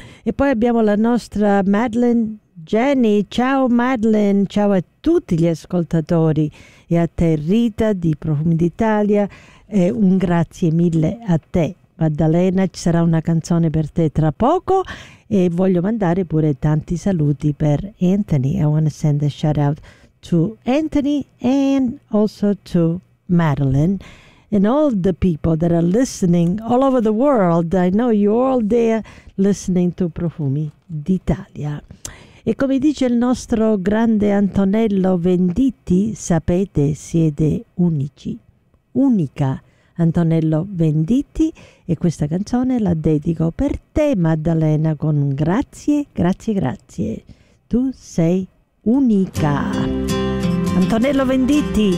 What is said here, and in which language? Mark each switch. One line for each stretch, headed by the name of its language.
Italian: E poi abbiamo la nostra Madeline Jenny, ciao Madeline, ciao a tutti gli ascoltatori e a te Rita di Profumi d'Italia, e un grazie mille a te Maddalena, ci sarà una canzone per te tra poco e voglio mandare pure tanti saluti per Anthony.
English: I want to send a shout out to Anthony and also to Madeline and all the people that are listening all over the world. I know you're all there listening to Profumi d'Italia.
Italian: E come dice il nostro grande Antonello Venditti, sapete, siete unici, unica Antonello Venditti. E questa canzone la dedico per te, Maddalena, con grazie, grazie, grazie. Tu sei unica. Antonello Venditti.